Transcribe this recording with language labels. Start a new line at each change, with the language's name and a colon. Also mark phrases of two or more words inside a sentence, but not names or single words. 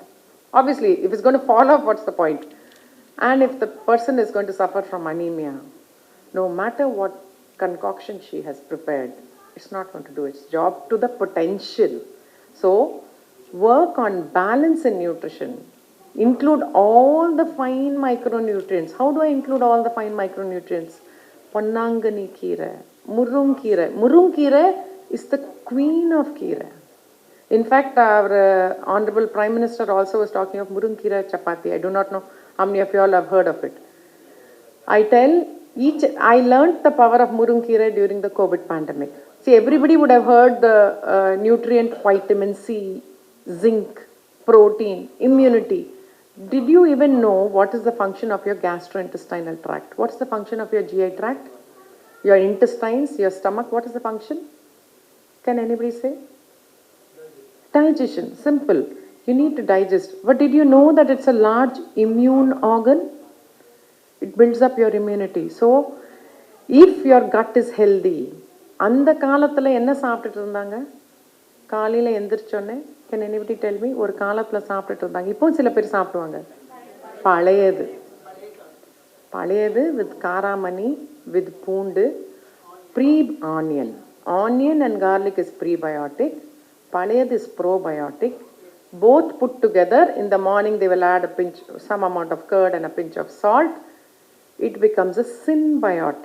English: Obviously, if it's going to fall off, what's the point? And if the person is going to suffer from anemia, no matter what concoction she has prepared, it's not going to do its job to the potential. So, work on balance in nutrition. Include all the fine micronutrients. How do I include all the fine micronutrients?
Tamil: பொன்னாங்கண்ணி கீரை, முருங்கை கீரை. முருங்கை கீரை
English: is the queen of keera. In fact, our Honorable Prime Minister also was talking of
Tamil: முருங்கை கீரை
English: chapati. I do not know how many of you all have heard of it. I learned the power of
Tamil: முருங்கை கீரை
English: during the COVID pandemic. See, everybody would have heard the nutrient vitamin C, zinc, protein, immunity. Did you even know what is the function of your gastrointestinal tract? What's the function of your GI tract? Your intestines, your stomach, what is the function? Can anybody say? Digestion, simple. You need to digest. But did you know that it's a large immune organ? It builds up your immunity. So, if your gut is healthy,
Tamil: அந்த காலத்தில் என்ன சாப்பிட்டுட்டு இருந்தாங்க? காலையில் எந்திரிச்சோன்னே,
English: can anybody tell me?
Tamil: ஒரு காலத்தில் சாப்பிட்டுட்டு இருந்தாங்க. இப்போ சில பேர் சாப்பிடுவாங்க. பழையது. பழையது with காராமணி, with பூண்டு, pre-onion.
English: Onion and garlic is prebiotic. Palayad is probiotic. Both put together, in the morning they will add a pinch, some amount of curd and a pinch of salt. It becomes a symbiotic.